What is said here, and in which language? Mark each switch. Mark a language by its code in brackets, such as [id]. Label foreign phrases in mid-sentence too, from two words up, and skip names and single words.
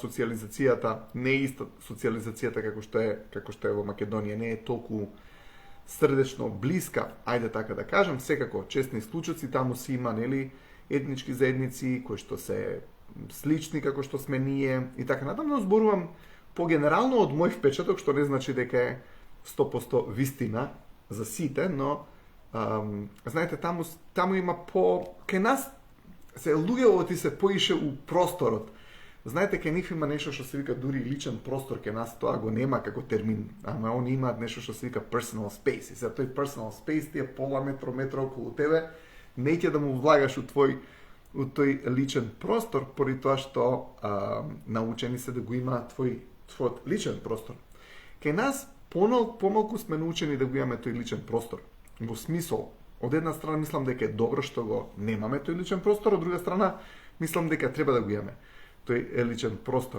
[mk] социализацијата, не е иста социализацијата како што е во Македонија, не е толку срдечно блиска, ајде така да кажам, секако честни случаи таму си има, нели, етнички заедници кои што се слични како што сме ние и така натаму, но зборувам по-генерално од мој впечаток, што не значи дека е 100% вистина за сите, но знаете, таму има кај нас се луѓето се поише у просторот. Знаете, кај нив има нешто што се вика дури личен простор, кај нас тоа го нема како термин, ама они имаат нешто што се вика [en] personal space. [mk] И за тој [en] personal space [mk] ти е пола метро околу тебе, неќе да му влагаш у тој личен простор, поради тоа што научени се да го има твојот личен простор. Кај нас помалку сме научени да го имаме тој личен простор. Во смисол, од една страна мислам дека е добро што го немаме тој личен простор, од друга страна мислам дека треба да го имаме тој личен простор.